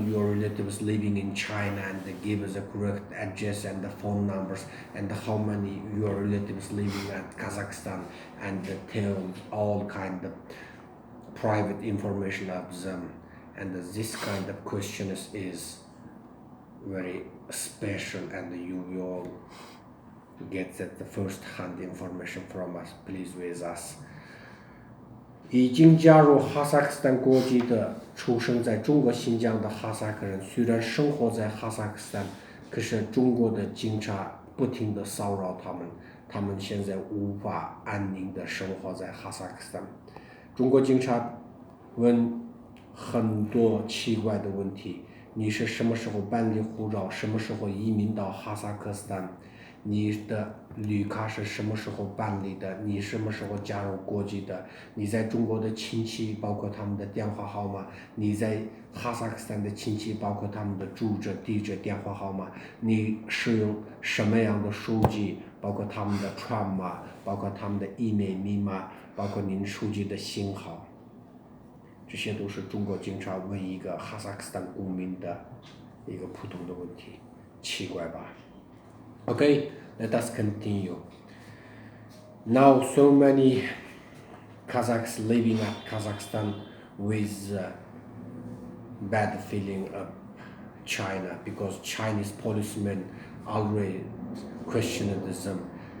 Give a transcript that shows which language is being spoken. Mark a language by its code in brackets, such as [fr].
[en] relatives living in China, and give us the correct address and the phone numbers, and how many your relatives living at Kazakhstan, and tell all kind of private information of them. And this kind of questions is very special, and you will get that the first-hand information from us. Please with us. [zh] 已经加入哈萨克斯坦国籍的出生在中国新疆的哈萨克人，虽然生活在哈萨克斯坦，可是中国的警察不停地骚扰他们，他们现在无法安宁地生活在哈萨克斯坦。中国警察问很多奇怪的问题，你是什么时候办理护照，什么时候移民到哈萨克斯坦，你的绿卡是什么时候办理的，你什么时候加入国籍的，你在中国的亲戚包括他们的电话号码，你在哈萨克斯坦的亲戚包括他们的住址、地址、电话号码，你使用什么样的手机，包括他们的串码，包括他们的email密码，包括您手机的型号，这些都是中国警察问一个哈萨克斯坦公民的一个普通的问题，奇怪吧？ [en] Okay, let us continue. Now so many Kazakhs living at Kazakhstan with bad feeling of China, because Chinese policemen already questioned them.